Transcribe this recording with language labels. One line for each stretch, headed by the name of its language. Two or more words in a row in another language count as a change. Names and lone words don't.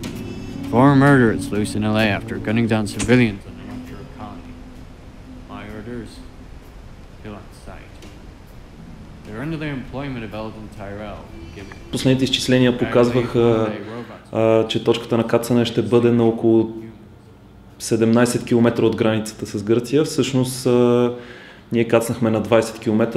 English: 4 murderers loose in LA after gunning down civilians on the North Shore colony. My orders, kill on sight. They're under the employment of Eldon Tyrell.
Bulgarian: Последните изчисления показваха, че точката на кацане ще бъде на около 17 км от границата с Гърция. Всъщност ние кацнахме на 20 км.